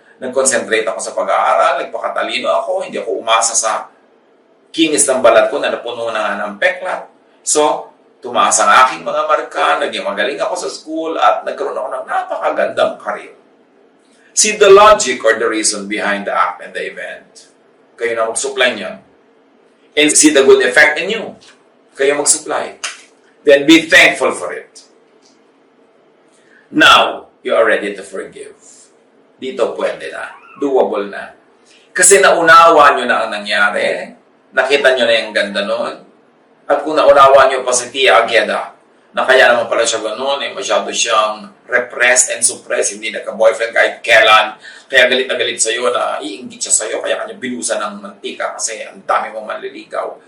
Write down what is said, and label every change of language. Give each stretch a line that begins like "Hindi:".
Filipino: Nag-concentrate ako sa pag-aaral, nagpakatalino ako, hindi ako umasa sa kinis ng balat ko na napuno na ng peklat. So, tumaas ang aking mga marka, naging magaling ako sa school, at nagkaroon ako ng napakagandang career.
English: See the logic or the reason behind the act and the event.
Filipino: Kayo na mag-supply niyan.
English: And see the good effect in you.
Filipino: Kayo mag-supply.
English: Then be thankful for it. Now, you are ready to forgive.
Filipino: Dito pwede na. Doable na. Kasi naunawa nyo na ang nangyari. Nakita nyo na yung ganda nun. At kung naunawa nyo pa si Tia Agueda, na kaya naman pala siya ganun, masyado siyang repressed and suppressed, hindi nagka-boyfriend kahit kailan, kaya galit na galit sa'yo na iinggit siya sa'yo, kaya kanya binusan ng mantika kasi ang dami mong manliligaw.